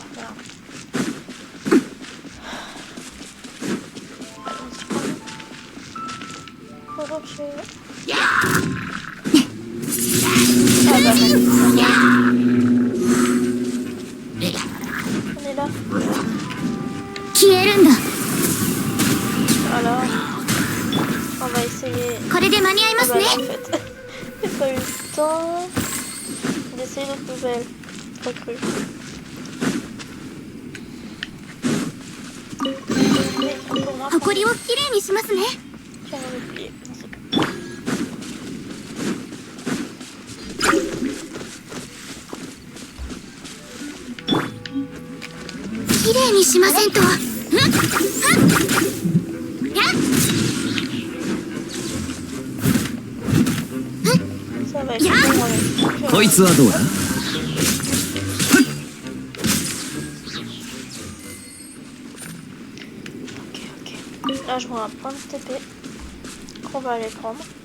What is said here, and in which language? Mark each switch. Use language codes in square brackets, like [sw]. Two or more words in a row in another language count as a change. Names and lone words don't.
[fr] Merde. Allons-y quand même. Ah bah non. On est là. [ja] 消えるんだ。 [fr] Voilà. On va essayer. [ja] これで間に合いま [fr] Ah [ja] す [fr] bah [ja] ね。 [fr] non, en fait. J'ai pas eu le temps d'essayer d'autres nouvelles recrues. Mais on tourne un peu. [ja] 埃をきれいにしますね。 [fr] Tiens, on va oublier. [ja] きれいにしませんと。 [fr] Ça va être bon, ouais. [ja] こいつはどうだ？ [fr] Ok. Là, je vois un point de TP qu'on va aller prendre.